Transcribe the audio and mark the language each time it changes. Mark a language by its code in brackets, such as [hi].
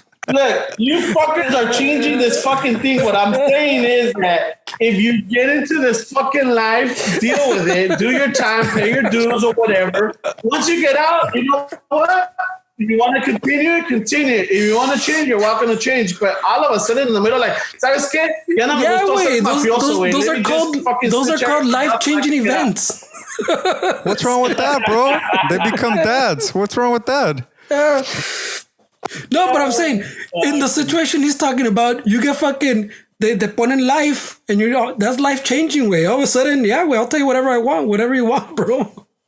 [en] Look, you fuckers are changing this fucking thing. What I'm saying is that if you get into this fucking life, deal with it, do your time, pay your dues or whatever. Once you get out, you know what? If you want to continue, continue. If you want to change, you're welcome to change. But all of a sudden in the middle, like, [es] ¿sabes qué? Ya no me gustó ser mafioso, güey. [en] Those are called life-changing events. What's wrong with that, bro? They become dads. What's wrong with that? No, but I'm saying, in the situation he's talking about, you get fucking, they put in life, and that's life-changing, way. All of a sudden, yeah, well, I'll tell you whatever I want, whatever you want, bro.